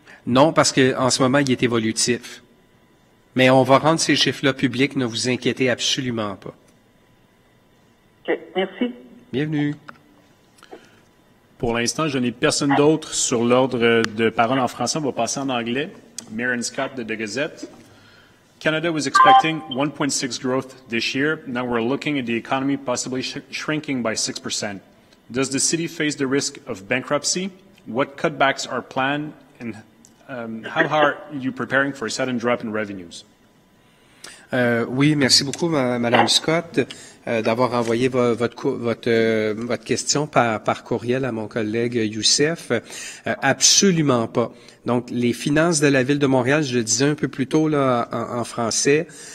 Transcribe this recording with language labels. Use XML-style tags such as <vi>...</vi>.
<fr>Non, parce que en ce moment, il est évolutif. Mais on va rendre ces chiffres-là publics, ne vous inquiétez absolument pas. OK, merci. Bienvenue. Pour l'instant, je n'ai personne d'autre sur l'ordre de parole en français. On va passer en anglais. Maren Scott de The Gazette.</fr> <en>Canada was expecting 1.6 growth this year. Now we're looking at the economy possibly shrinking by 6%. Does the city face the risk of bankruptcy? What cutbacks are planned and how are you preparing for a sudden drop in revenues?</en> <fr>Oui, merci beaucoup, Madame Scott, d'avoir envoyé votre question par courriel à mon collègue Youssef. Absolument pas. Donc, les finances de la Ville de Montréal, je le disais un peu plus tôt là en français,</fr>